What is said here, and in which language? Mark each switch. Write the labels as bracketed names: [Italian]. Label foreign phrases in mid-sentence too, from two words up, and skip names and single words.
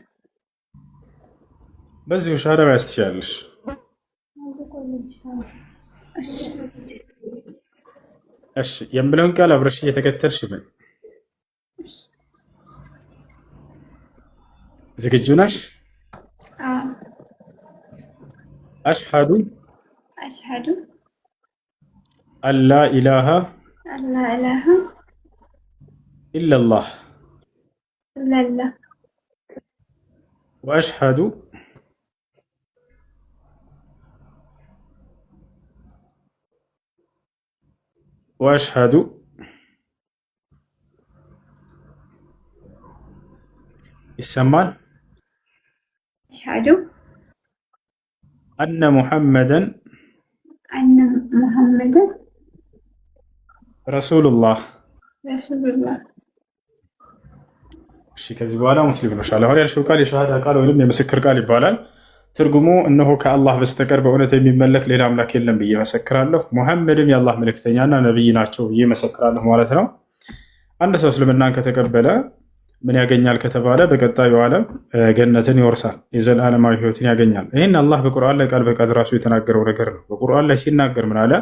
[Amharic] በዚሁ ሻዳ ማያዝ ትችላለሽ። እሺ የምለውን ቃል አብረሽ እየተከተልሽ ምን ዝግጁ ነሽ? [Arabic] አሽሀዱ أشهد ألا إله أن لا إله ኢለላህ إلا الله وأشهد وأشهد ይሰማል? أشهد أن محمدا أن محمدا ረሱሉላህ። رسول الله [Amharic] እሺ ከዚህ በኋላ ሙስሊም ነሻል። አሁን ያልሽው ቃል የሸሃዳ ቃል ወይም የምስክር ቃል ይባላል። ትርጉሙ እነሆ ከአላህ በስተቀር በእውነት የሚመለክ ሌላ አምላክ የለም ብዬ መሰክራለሁ፣ ሙሐመድም የአላህ መልእክተኛና ነብይ ናቸው ብዬ መሰክራለሁ ማለት ነው። አንድ ሰው እስልምናን ከተቀበለ ምን ያገኛል ከተባለ በቀጣዩ ዓለም ገነትን ይወርሳል፣ የዘላለማዊ ህይወትን ያገኛል። ይህን አላህ በቁርአን ላይ ቃል በቃል ራሱ የተናገረው ነገር ነው። በቁርአን ላይ ሲናገር ምን አለ?